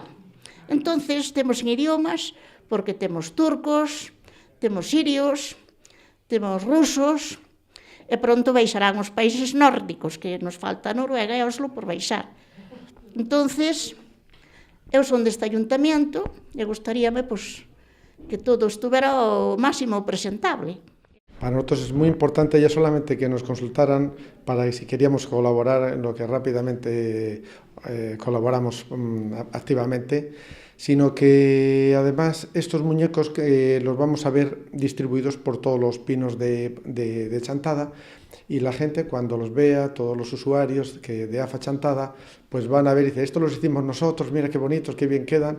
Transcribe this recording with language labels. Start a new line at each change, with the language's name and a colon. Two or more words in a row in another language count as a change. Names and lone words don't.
Galician: Entonces, temos en idiomas, porque temos turcos, temos sirios, temos rusos, e pronto baixarán os países nórdicos, que nos falta Noruega e Oslo por baixar. Entonces, eu son deste ayuntamiento e gustaríame pois, que todo estuvera o máximo presentable.
Spanish: Para nosotros es muy importante ya solamente que nos consultaran para que si queríamos colaborar en lo que rápidamente colaboramos activamente, sino que además estos muñecos que los vamos a ver distribuidos por todos los pinos de Chantada, y la gente cuando los vea, todos los usuarios de AFA Chantada, pues van a ver y dicen, esto los hicimos nosotros, mira qué bonitos, qué bien quedan.